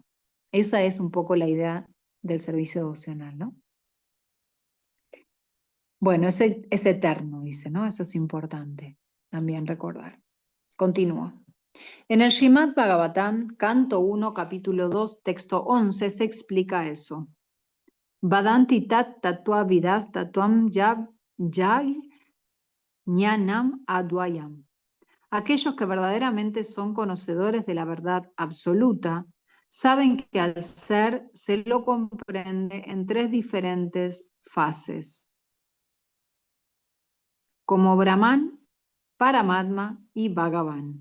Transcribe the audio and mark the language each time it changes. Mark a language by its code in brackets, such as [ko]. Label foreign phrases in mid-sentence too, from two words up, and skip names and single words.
[es] Esa es un poco la idea del servicio devocional, ¿no? Bueno, es eterno, dice, ¿no? Eso es importante también recordar. Continúo. En el Srimad Bhagavatam, canto 1, capítulo 2, texto 11, se explica eso. [sa] Vadanti tat tatua vidas tatuam yag jnanam advayam. [es] Aquellos que verdaderamente son conocedores de la verdad absoluta, saben que al ser se lo comprende en 3 diferentes fases, como Brahman, Paramatma y Bhagavan.